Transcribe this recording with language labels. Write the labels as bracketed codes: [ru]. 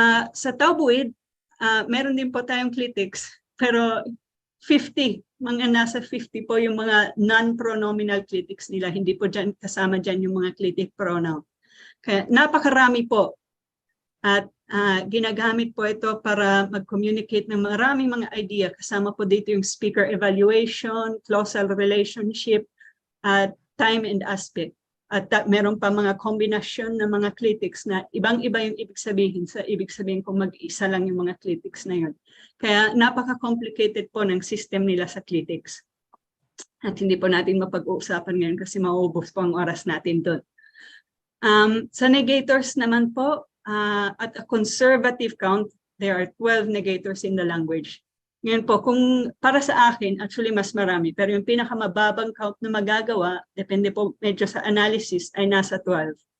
[tl] Sa Tabuid, meron din po tayong clitics, pero 50, mga nasa 50 po yung mga non-pronominal clitics nila. Hindi po dyan, kasama dyan yung mga clitic pronoun. Kaya napakarami po. At ginagamit po ito para mag-communicate ng maraming mga idea. Kasama po dito yung speaker evaluation, clausal relationship, at time and aspect. At meron pa mga kombinasyon ng mga clitics na ibang-iba yung ibig sabihin. Sa ibig sabihin kung mag-isa lang yung mga clitics na yun. Kaya napaka-complicated po ng system nila sa clitics. At hindi po natin mapag-uusapan ngayon kasi mauubos po ang oras natin doon. Sa negators naman po, [en] at a conservative count, there are 12 negators in the language. [tl] Ngayon po, kung para sa akin, actually mas marami. Pero yung pinakamababang count na magagawa, depende po medyo sa analysis, ay nasa 12.